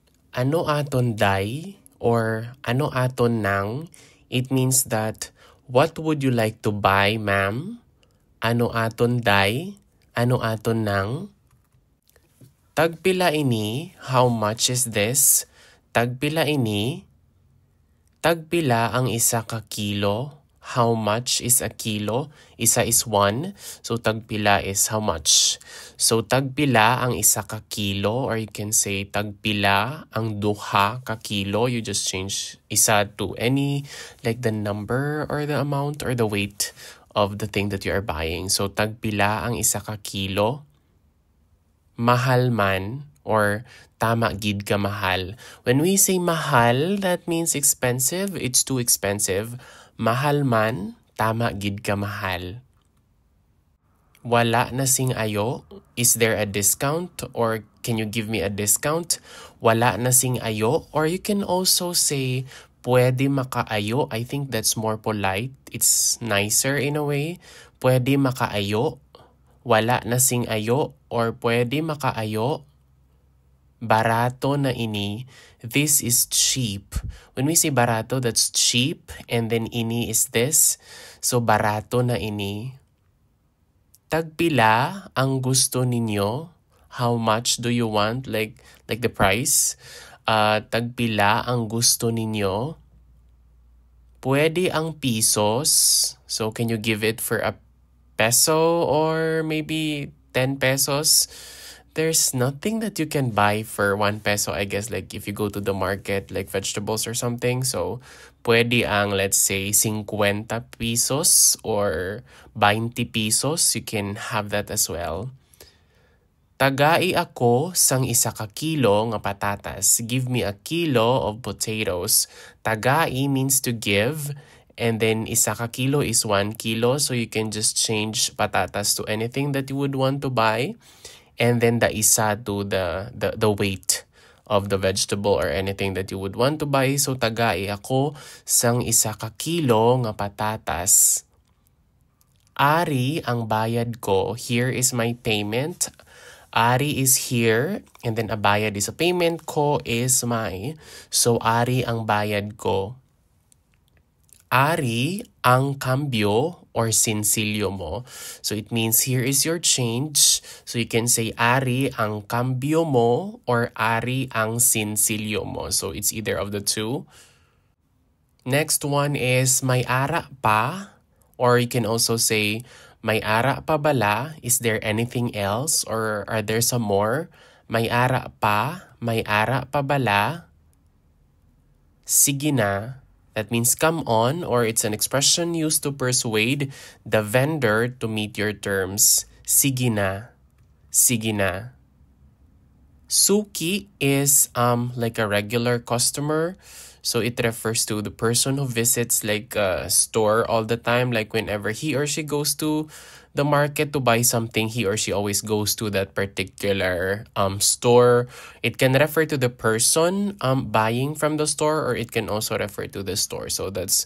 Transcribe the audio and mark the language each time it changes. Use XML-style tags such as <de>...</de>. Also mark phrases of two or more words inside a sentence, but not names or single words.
<hil>Ano aton day or ano aton nang,</hil> <en>it means that what would you like to buy, ma'am?</en> <hil>Ano aton day? Ano aton nang? Tagpila ini,</hil> <en>how much is this?</en> <hil>Tagpila ini, tagpila ang isa ka kilo.</hil> <en>How much is a kilo? Isa is 1.</en> <hil>So tagpila</hil> <en>is how much. So</en> <hil>tagpila ang isa ka kilo,</hil> <en>or you can say</en> <hil>tagpila ang duha ka kilo.</hil> <en>You just change isa to any, like the number or the amount or the weight of the thing that you are buying.</en> <hil>So tagpila ang isa ka kilo. Mahal man or tama gid ka mahal.</hil> <en>When we say mahal, that means expensive. It's too expensive.</en> <hil>Mahal man, tama gid ka mahal. Wala na sing ayo.</hil> <en>Is there a discount? Or can you give me a discount?</en> <hil>Wala na sing ayo.</hil> <en>Or you can also say,</en> <hil>pwede makaayo.</hil> <en>I think that's more polite. It's nicer in a way.</en> <hil>Pwede makaayo. Wala na sing ayo. Or pwede makaayo. Barato na ini.</hil> <en>This is cheap. When we say barato, that's cheap. And then ini is this. So</en> <hil>barato na ini. Tagpila ang gusto ninyo?</hil> <en>How much do you want? Like the price?</en> <hil>Tagpila ang gusto ninyo? Pwede ang pesos.</hil> <en>So can you give it for a peso or maybe 10 pesos? There's nothing that you can buy for 1 peso, I guess, like if you go to the market, like vegetables or something. So,</en> <hil>pwede ang,</hil> <en>let's say, 50 pesos or 20 pesos. You can have that as well.</en> <hil>Tagai ako sang isa ka kilo nga patatas.</hil> <en>Give me a kilo of potatoes. Tagai means to give. And then</en> <hil>isa ka kilo</hil> <en>is 1 kilo. So, you can just change patatas to anything that you would want to buy. And then the isa to the weight of the vegetable or anything that you would want to buy.</en> <hil>So tagai ako sang isa ka kilo nga patatas. Ari ang bayad ko.</hil> <en>Here is my payment. Ari is here. And then a bayad is a payment. Ko is my. So</en> <hil>ari ang bayad ko. Ari ang cambio or sinsilyo mo.</hil> <en>So it means here is your change. So you can say</en> <hil>ari ang cambio mo</hil> <en>or</en> <hil>ari ang sinsilyo mo.</hil> <en>So it's either of the two. Next one is</en> <hil>may ara pa,</hil> <en>or you can also say</en> <hil>may ara pa bala.</hil> <en>Is there anything else or are there some more?</en> <hil>May ara pa, may ara pa bala. Sige na.</hil> <en>That means come on, or it's an expression used to persuade the vendor to meet your terms.</en> <hil>Sige na. Sige na.</hil> <en>Suki is like a regular customer. So it refers to the person who visits like a store all the time. Like whenever he or she goes to the market to buy something, he or she always goes to that particular store. It can refer to the person buying from the store, or it can also refer to the store.</en>